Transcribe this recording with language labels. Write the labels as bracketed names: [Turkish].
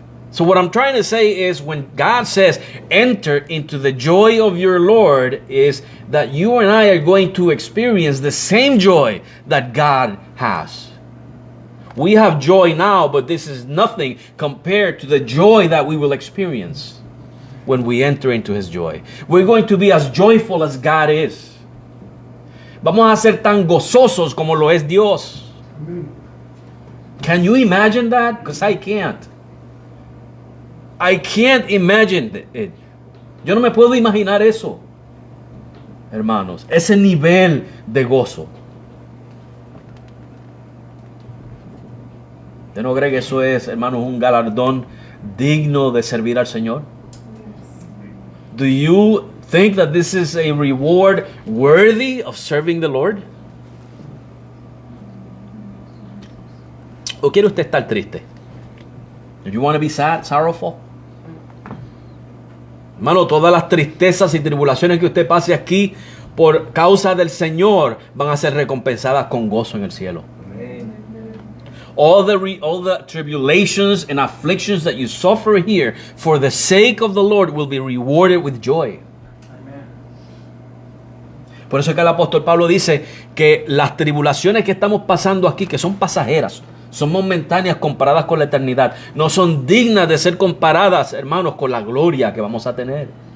[English] So what I'm trying to say is, when God says, enter into the joy of your Lord, is that you and I are going to experience the same joy that God has. We have joy now, but this is nothing compared to the joy that we will experience when we enter into his joy. We're going to be as joyful as God is. [Spanish] Vamos a ser tan gozosos como lo es Dios. [English] Can you imagine that? Because I can't. I can't imagine it. [Spanish] Yo no me puedo imaginar eso, hermanos, ese nivel de gozo. ¿Usted no cree que eso es, hermanos, un galardón digno de servir al Señor? [English] Do you think that this is a reward worthy of serving the Lord? [Spanish] ¿O quiere usted estar triste? [English] Do you want to be sad, sorrowful? [Spanish] Hermano, todas las tristezas y tribulaciones que usted pase aquí por causa del Señor van a ser recompensadas con gozo en el cielo. [English] All the tribulations and afflictions that you suffer here for the sake of the Lord will be rewarded with joy. [Spanish] Por eso es que el apóstol Pablo dice que las tribulaciones que estamos pasando aquí, que son pasajeras, son momentáneas comparadas con la eternidad, no son dignas de ser comparadas, hermanos, con la gloria que vamos a tener.